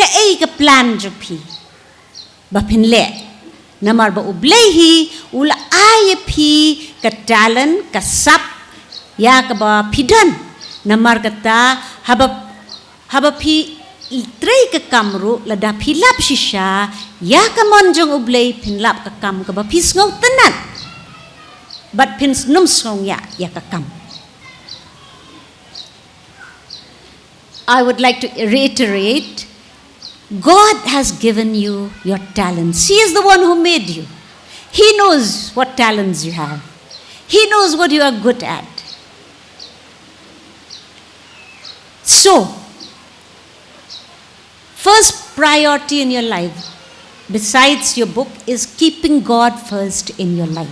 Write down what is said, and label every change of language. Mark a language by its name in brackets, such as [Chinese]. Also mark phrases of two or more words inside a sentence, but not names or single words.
[Khasi] ka plan jo phi ba phin le namar ba ublei hi ula ai phi ka talent ka sap ya ka ba phidan namar kata haba phi trei ka kamru lada philap shisha ya ka monjong ublei phinlap ka kam ka ba phi sngow tanat but phin num song ya ka kam. [English] I would like to reiterate, God has given you your talents. He is the one who made you. He knows what talents you have. He knows what you are good at. So, first priority in your life, besides your book, is keeping God first in your life.